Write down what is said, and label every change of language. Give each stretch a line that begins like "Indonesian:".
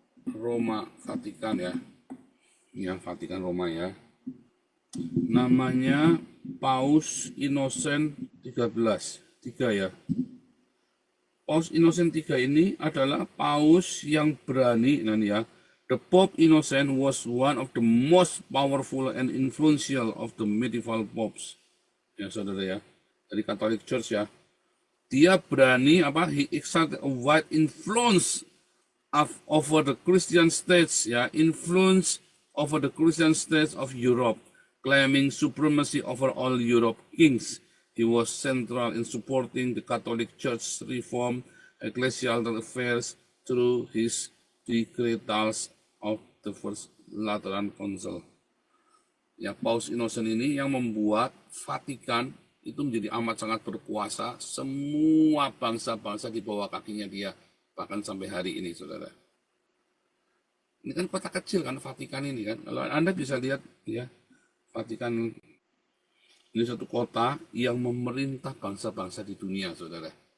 Indonesian: Roma, Vatikan ya. Yang Vatikan Roma ya. Namanya Paus Innocent 13. 3 ya. Paus Innocent III ini adalah paus yang berani. Nah ini ya.
English: The Pope Innocent was one of the most powerful and influential of the medieval popes.
Indonesian: Ya saudara ya. Dari Catholic Church ya. Dia berani apa?
English: He exerted a wide influence over the Christian states ya, influence over the Christian states of Europe, claiming supremacy over all Europe kings. He was central in supporting the Catholic Church's reform ecclesiastical affairs through his decretals of the First Lateran Council.
Indonesian: Ya, Paus Innocent ini yang membuat Vatikan itu menjadi amat sangat berkuasa. Semua bangsa-bangsa di bawah kakinya dia, bahkan sampai hari ini, saudara. Ini kan kota kecil kan, Vatikan ini kan. Kalau Anda bisa lihat ya, Vatikan ini satu kota yang memerintah bangsa-bangsa di dunia, saudara.